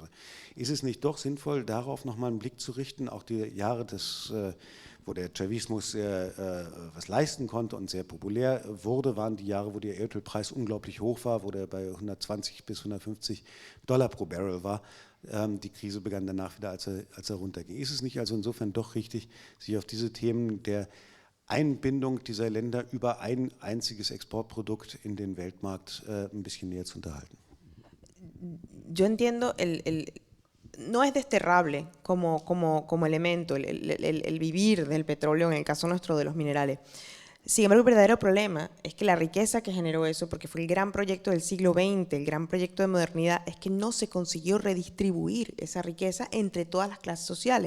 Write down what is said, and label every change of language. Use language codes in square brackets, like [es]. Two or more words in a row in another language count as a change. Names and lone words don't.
[de] Ist es nicht doch sinnvoll, darauf nochmal einen Blick zu richten, auch die Jahre wo der Chavismus was leisten konnte und sehr populär wurde, waren die Jahre, wo der Erdölpreis unglaublich hoch war, wo der bei 120 bis 150 Dollar pro Barrel war. Die Krise begann danach wieder, als er runterging. Ist es nicht also insofern doch richtig, sich auf diese Themen der Einbindung dieser Länder über ein einziges Exportprodukt in den Weltmarkt ein bisschen näher zu unterhalten? [es] yo entiendo no es desterrable como elemento el vivir del petróleo, en el caso nuestro de los minerales. Sin embargo, el verdadero problema es que la riqueza que generó eso, porque fue el gran proyecto del siglo XX, el gran proyecto de modernidad, es que no se consiguió redistribuir esa riqueza entre todas las clases sociales.